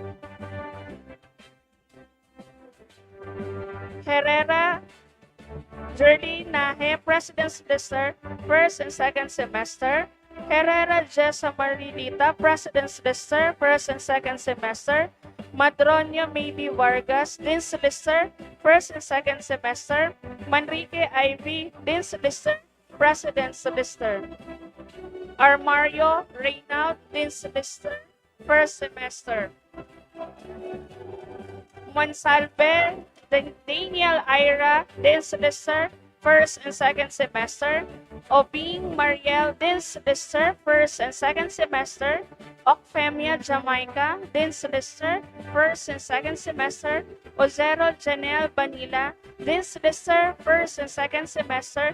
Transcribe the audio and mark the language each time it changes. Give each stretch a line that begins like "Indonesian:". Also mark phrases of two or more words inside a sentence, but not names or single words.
English: Herrera Jerly Nahe, President's Lister, first and second semester. Herrera Jessa Marilita, President's Lister, first and second semester. Madroño Maybe Vargas, Dean's Lister, first and second semester. Manrique Ivy, Dean's Lister, President's Lister. Armario Reynald, Dean's Lister, first semester. Monsalve Daniel Ira, Dean's Lister, first and second semester. Obing Mariel, Dean's Lister, first and second semester. Ocfemia Jamaica, Dean's Lister, first and second semester. Ozero Janelle Banila, Dean's Lister, first and second semester.